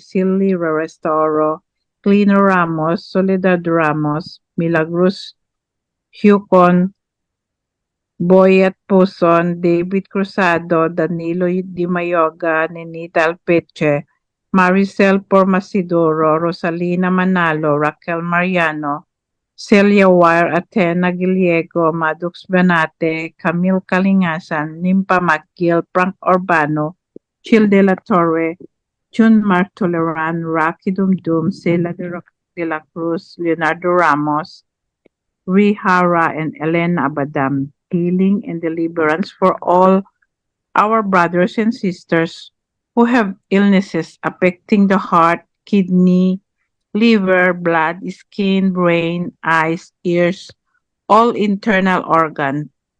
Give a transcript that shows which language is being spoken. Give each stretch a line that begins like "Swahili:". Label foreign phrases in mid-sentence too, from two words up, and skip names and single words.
English: Silly Restoro, Clino Ramos, Soledad Ramos, Milagros Hucon, Boyet Puson, David Cruzado, Danilo Di Mayoga, Nenita Alpeche, Maricel Pormasidoro, Rosalina Manalo, Raquel Mariano, Celia Wire, Athena Giliego, Madux Benate, Camille Kalingasan, Nimpa McGill, Frank Urbano, Chil de la Torre, Jun Mark Toleran, Rocky Dumdum, Cela de la Cruz, Leonardo Ramos, Rihara, and Elena Abadam. Healing and deliverance for all our brothers and sisters who have illnesses affecting the heart, kidney, liver, blood, skin, brain, eyes, ears, all internal organs.